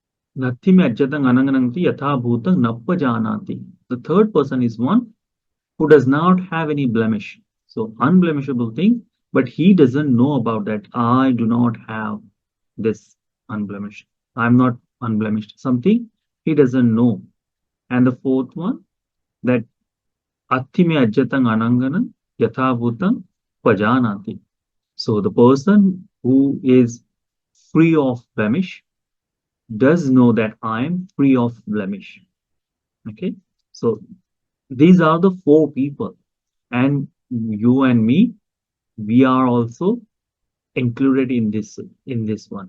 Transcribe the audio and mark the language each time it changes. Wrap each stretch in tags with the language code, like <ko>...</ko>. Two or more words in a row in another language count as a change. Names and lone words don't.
<pi>Nathi me ajjatang anangananti yatha bhutang nappa janati.</pi> <en>The third person is one who does not have any blemish. So unblemishable thing, but he doesn't know about that. I do not have this unblemished. I'm not unblemished. Something he doesn't know. And the fourth one, that</en> <pi>atti me ajjatang ananganam yatha bhutang pajanati.</pi> <en>So the person who is free of blemish does know that I am free of blemish. Okay. So these are the four people. And you and me, we are also included in this one.</en>